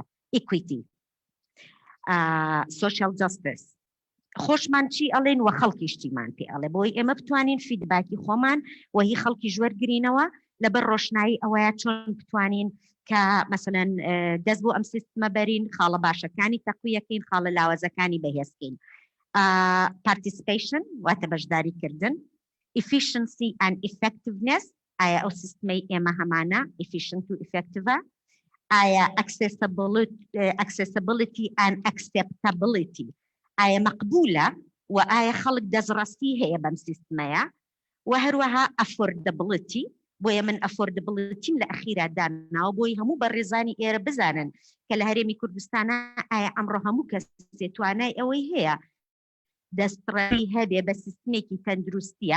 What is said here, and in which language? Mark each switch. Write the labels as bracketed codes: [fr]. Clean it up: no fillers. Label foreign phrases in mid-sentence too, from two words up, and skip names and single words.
[en] equity, social justice, [ckb] خۆشمان چی ئەڵێن و خەڵکیش چیمان پێ ئەڵێ، بۆی ئێمە بتوانین فیدباکی خۆمان وهی خەڵکی ژوەرگرینەوە لەبەر ڕۆشنایی ئەوەیە چۆن بتوانین کە مەسەلەن دەست بۆ ئەم سیستمە بەرین، خاڵە باشەکانی تەقویەکەین، خاڵە لاوازەکانی بەهێزکەین. participation واتە بەشداریکردن، [en] efficiency and effectiveness، [ckb] ئایا ئەو سیستمەی ئێمە هەمانە efficient و effective؟ ئایا [en] accessibility and acceptability، [ckb] ئایا مەقبولە و ئایا خەڵک دەستڕاستی هەیە بەم سیستمەیە؟ و هەروەها affordability، بۆیە من affordability لە ئەخیرا داناوە بۆی هەموو بەڕێزانی ئێرە بزانن کە لە هەرێمی کوردستانە ئایا ئەمڕۆ هەموو کەسێ توانای ئەوەی هەیە دەستڕێی هەبێ بە سیستمێکی تەندروستیە.